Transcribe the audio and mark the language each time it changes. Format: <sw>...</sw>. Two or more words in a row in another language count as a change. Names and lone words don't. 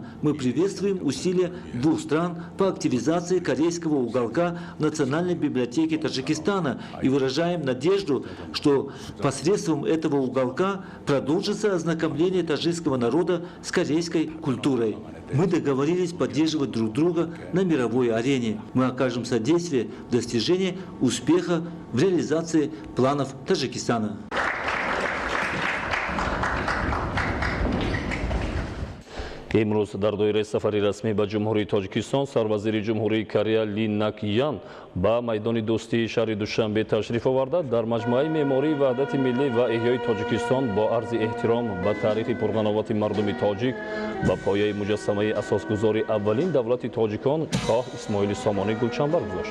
<ru>Мы приветствуем усилия двух стран по активизации корейского уголка в Национальной библиотеке Таджикистана и выражаем надежду, что посредством этого уголка продолжится ознакомление таджикского народа с корейской культурой. Мы договорились поддерживать друг друга на мировой арене. Мы окажем содействие в достижении успеха в реализации планов Таджикистана.</ru> <tg>имрӯз дар доираи сафари расмӣ ба ҷумҳурии тоҷикистон сарвазири ҷумҳурии Корея Ли Накян ба майдони дӯстии шаҳри Душанбе ташриф оварда дар маҷмӯаи меъмории ваҳдати миллӣ ва эҳёи Тоҷикистон бо арзи эҳтиром ба таърихи пурғановати мардуми тоҷик ба пояи муҷассамаи асосгузори аввалин давлати тоҷикон шоҳ Исмоили Сомонӣ гулчанбар гузошт.</tg>